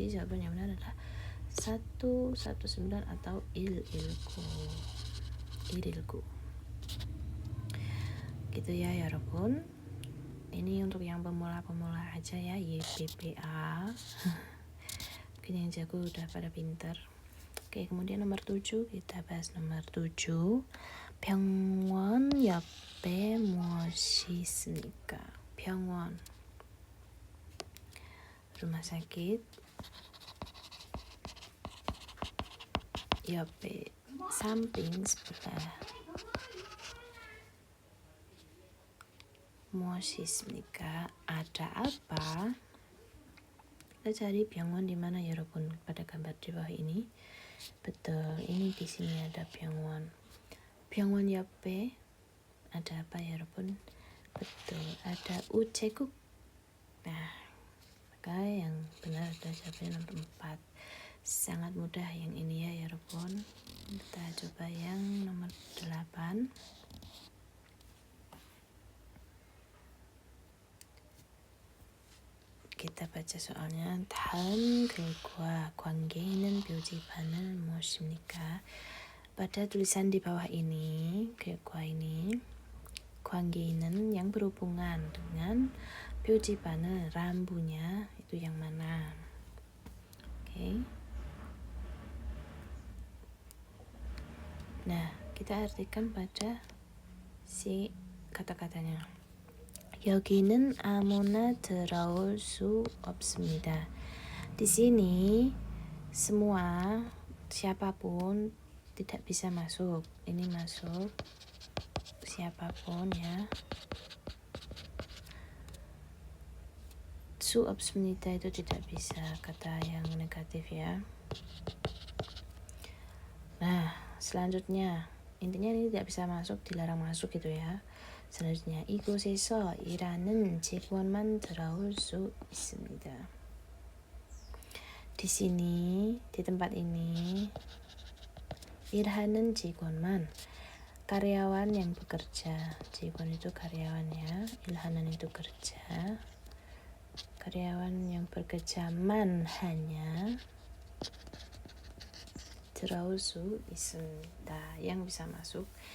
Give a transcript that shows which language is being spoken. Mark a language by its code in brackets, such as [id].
[id] Jadi jawaban yang benar adalah 119 atau 119 gitu ya 여러분. Ini untuk yang pemula-pemula aja ya, YPPA. Mungkin yang jago udah pada pinter. Oke, kemudian nomor 7, kita bahas nomor 7. [ko] 병원 옆에 무엇이 있습니까? [id] 병원, rumah sakit. 옆에, samping, sebelah. 무엇이 있습니까? Ada apa? Kita cari 병원 di mana 여러분? Pada gambar di bawah ini. Betul, ini di sini ada 병원. [ko] 병원 옆에 [id] ada apa ya 여러분? Betul, ada 우체국. Nah, maka yang benar adalah jawabannya nomor 4. Sangat mudah yang ini ya 여러분. Kita coba yang nomor 8. kita baca soalnya. [ko] 다음 글과 관계 있는 표지판은 무엇입니까? [id] Pada tulisan di bawah ini, 글과 ini, 관계 있는 yang berhubungan dengan 표지판은 rambunya itu yang mana? Oke. Nah, kita artikan pada si kata-katanya. [ko] 여기는 아무나 들어올 수 없습니다. [id] Di sini semua siapapun tidak bisa masuk. Ini masuk siapapun ya. 수 없습니다 itu tidak bisa, kata yang negatif ya. Nah, selanjutnya intinya ini tidak bisa masuk, dilarang masuk gitu ya. [ko] selanjutnya 이곳에서 일하는 직원만 들어올 수 있습니다. [id] Di sini, di tempat ini, [ko] 일하는 직원만, [id] karyawan yang bekerja. 직원 itu karyawan ya, 일하는 itu kerja. karyawan yang bekerja man hanya [ko] 들어올 수 있습니다. [id] yang bisa masuk.